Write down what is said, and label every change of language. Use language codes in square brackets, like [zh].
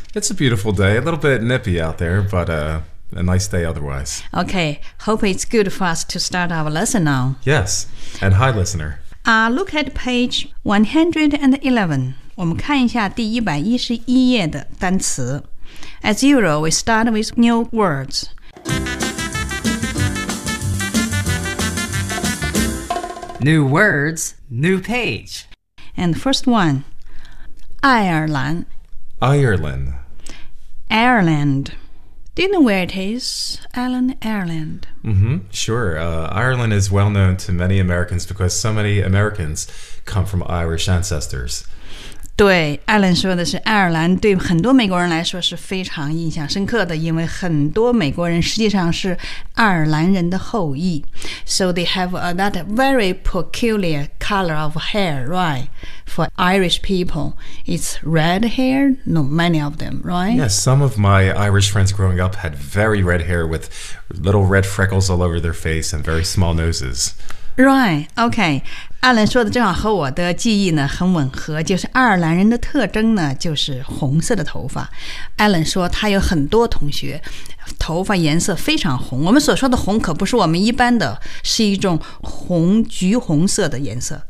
[en] It's a beautiful day, a little bit nippy out there, but a nice day otherwise. Okay, hope it's good for us to start our lesson now. Yes, and hi listener. Look at page 111. [zh] 我们看一下第111页的单词。 [en] As usual, we start with new words. New words, new page. And the first one, Ireland. Ireland. Ireland. Do you know where it is, Alan? Ireland. Mm-hmm, sure. Ireland is well known to many Americans because so many Americans come from Irish ancestors. [zh] 对 ，Alan 说的是爱尔兰，对很多美国人来说是非常印象深刻的，因为很多美国人实际上是爱尔兰人的后裔。 [en] So they have that very peculiar color of hair, right? For Irish people, it's red hair. No, many of them, right? Yes, some of my Irish friends growing up had very red hair with little red freckles all over their face and very small noses. Right, okay. [zh] 艾伦说的正好和我的记忆呢很吻合，就是爱尔兰人的特征呢就是红色的头发。艾伦说他有很多同学头发颜色非常红，我们所说的红可不是我们一般的，是一种红橘红色的颜色。